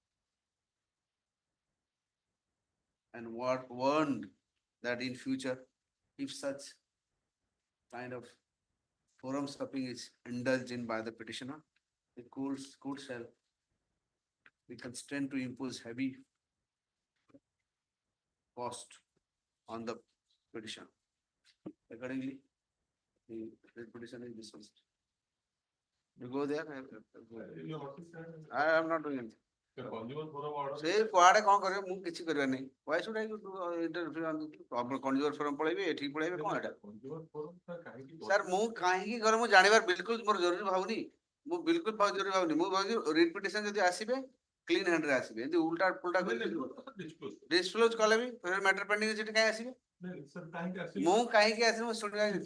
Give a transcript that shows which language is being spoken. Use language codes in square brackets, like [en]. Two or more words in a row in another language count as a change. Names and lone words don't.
[en] and warned that in future, if such kind of forum shopping is indulged in by the petitioner, the court shall be constrained to impose heavy cost on the petitioner. Accordingly, the petition is dismissed. You go there. I am not doing anything. [or] ସେ କୁଆଡେ କଣ କରିବ ମୁଁ କିଛି କରିବାର ନାହିଁ [en] why should I do interfere on consumer forum [or] ପଳେଇବି ଏଠିକି ପଳେଇବି କଣ ଏଟା ସାର୍ ମୁଁ କାହିଁକି ଘରେ ମୁଁ ଜାଣିବାର ବିଲକୁଲ ମୋର ଜରୁରୀ ଭାବୁନି ମୁଁ ବିଲକୁଲ ଜରୁରୀ ଭାବୁନି ମୁଁ ଭାବୁଛି ରିପିଟେସନ ଯଦି ଆସିବେ [en] clean hand [or] ରେ ଆସିବେ ଏମିତି ଉଲ୍ଟା ପୁଲ୍ଟା ଡିସକ୍ଲୋଜ କଲେ ବି [en] matter pending [or] ସେଠି କାହିଁ ଆସିବେ ମୁଁ କାହିଁକି ଆସିବି ମୁଁ ଶୁଣିବା